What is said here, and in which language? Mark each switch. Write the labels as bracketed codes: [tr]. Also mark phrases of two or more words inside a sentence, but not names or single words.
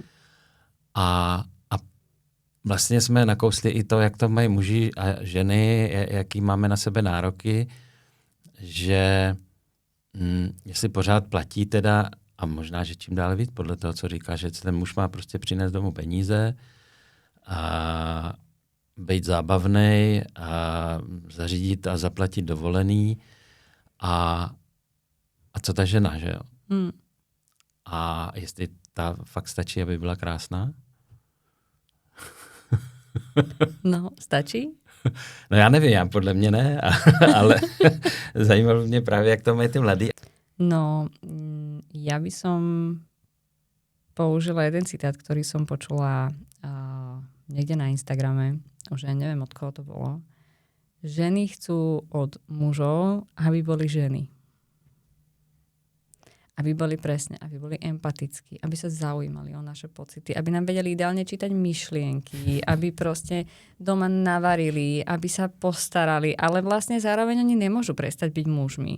[cs] A vlastně jsme nakousli i to, jak to mají muži a ženy, jaký máme na sebe nároky, že jestli pořád platí teda, a možná, že čím dále víc, podle toho, co říká, že ten muž má prostě přinést domů peníze a být zábavnej a zařídit a zaplatit dovolený a co ta žena, že jo? A jestli ta fakt stačí, aby byla krásná? No, stačí? No já nevím, já podle mě ne, ale zajímalo mě právě, jak to mají ty mladí. [sk] No, ja by som použila jeden citát, ktorý som počula niekde na Instagrame, už ja neviem, od koho to bolo. Ženy chcú od mužov, aby boli ženy. Aby boli presne, aby boli empatickí, aby sa zaujímali o naše pocity, aby nám vedeli ideálne čítať myšlienky, aby proste doma navarili, aby sa postarali, ale vlastne zároveň oni nemôžu prestať byť mužmi.